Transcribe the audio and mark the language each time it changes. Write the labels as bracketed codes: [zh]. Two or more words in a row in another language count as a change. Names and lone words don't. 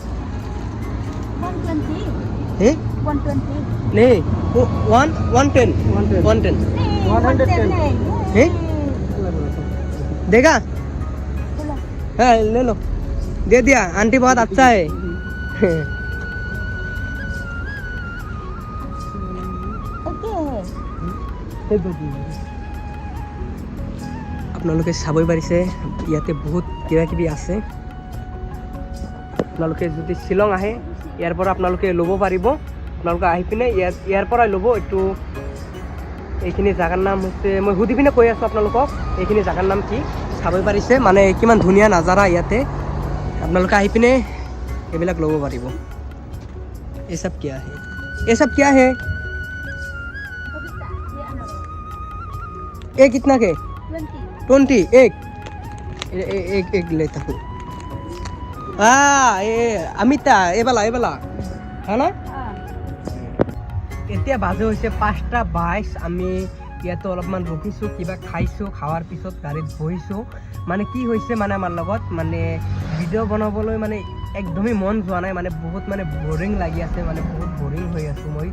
[hi] 120 हैं? 120 नहीं, 110 110 हैं? देगा? हाँ ले लो, दे दिया। आंटी बहुत अच्छा है। [as] আপোনালোকে চাবই পাৰিছে ইয়াতে বহুত কিবা কিবি আছে। আপোনালোকে যদি শ্বিলং আহে ইয়াৰ পৰা আপোনালোকে ল'ব পাৰিব। আপোনালোকে আহি পিনে ইয়াৰ পৰাই ল'ব। এইটো এইখিনি জাগাৰ নাম হৈছে, মই সুধি পিনে কৈ আছোঁ আপোনালোকক এইখিনি জাগাৰ নাম কি। চাবই পাৰিছে মানে কিমান ধুনীয়া নাজাৰা ইয়াতে। আপোনালোকে আহি পিনে এইবিলাক ল'ব পাৰিব। [hi] ये सब क्या है? ये सब क्या है? ये कितना के? 20 एक एक लेता हूँ। ये अमिता ये वाला है ना? [as] এতিয়া বাজে হৈছে 5:22। আমি ইয়াতে অলপমান ৰখিছোঁ, কিবা খাইছোঁ, খাৱাৰ পিছত গাড়ীত বহিছোঁ। মানে কি হৈছে মানে আমাৰ লগত মানে ভিডিঅ' বনাবলৈ মানে একদমেই মন যোৱা নাই। মানে বহুত মানে বৰিং লাগি আছে, মানে বহুত বৰিং হৈ আছোঁ মই।